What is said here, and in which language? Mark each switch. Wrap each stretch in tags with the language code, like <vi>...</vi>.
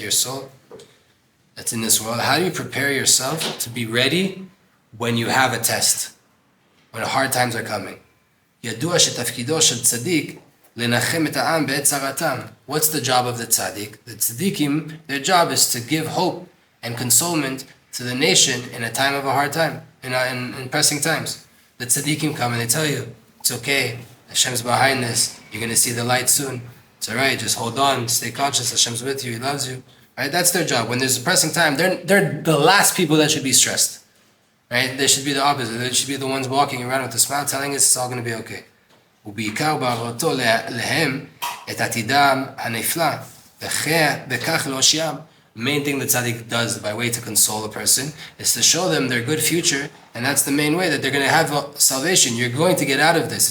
<en>Your soul that's in this world. How do you prepare yourself to be ready when you have a test, when hard times are coming?</en> <he>ידוע שתפקידו של צדיק לנחם את העם בעת צרתם.</he> <en>What's the job of the tzaddik? The tzaddikim, their job is to give hope and consolement to the nation in a time of a hard time, in pressing times. The tzaddikim come and they tell you, it's okay, Hashem's behind this, you're going to see the light soon. It's alright, just hold on, stay conscious, Hashem's with you, He loves you. Right? That's their job. When there's a pressing time, they're the last people that should be stressed. Right? They should be the opposite. They should be the ones walking around with a smile telling us it's all going to be okay.</en> <he>ובעיקר בהראותו להם את עתידם הנפלא, וכך להושיעם.</he> <en>Main thing the tzaddik does by way to console a person is to show them their good future, and that's the main way that they're going to have salvation. You're going to get out of this.</en>